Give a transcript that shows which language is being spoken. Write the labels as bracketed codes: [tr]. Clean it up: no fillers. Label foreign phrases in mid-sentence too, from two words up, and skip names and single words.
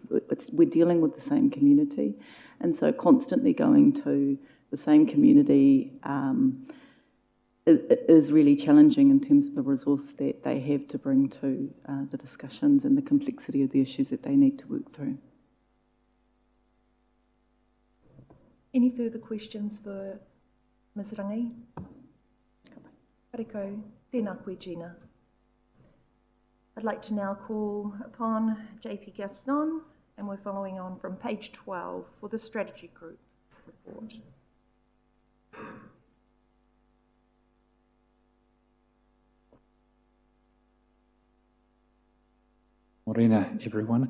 [en] We're dealing with the same community, and so constantly going to the same community is really challenging in terms of the resource that they have to bring to the discussions and the complexity of the issues that they need to work through. Any further questions for Ms. [mi] Rangi? Pariko, tēnā koe, Gina. [en] I'd like to now call upon JP Gaston, and we're following on from page 12 for the strategy group report. Morena, everyone.